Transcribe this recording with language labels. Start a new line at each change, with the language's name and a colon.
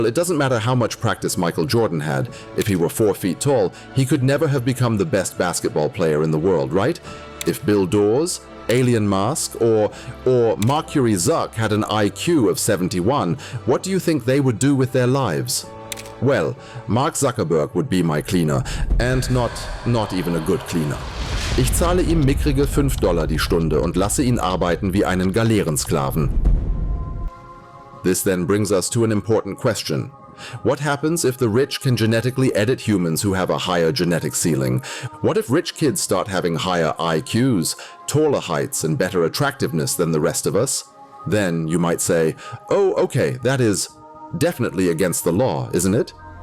English: It doesn't matter how much practice Michael Jordan had. If he were 4 feet tall, he could never have become the best basketball player in the world, right? If Bill Dawes, Alien Mask, or Mercury Zuck had an IQ of 71, what do you think they would do with their lives? Well, Mark Zuckerberg would be my cleaner, and not even a good cleaner.
German: Ich zahle ihm mickrige $5 die Stunde und lasse ihn arbeiten wie einen Galeerensklaven.
English: This then brings us to an important question. What happens if the rich can genetically edit humans who have a higher genetic ceiling? What if rich kids start having higher IQs, taller heights, and better attractiveness than the rest of us? Then you might say, oh, okay, that is definitely against the law, isn't it?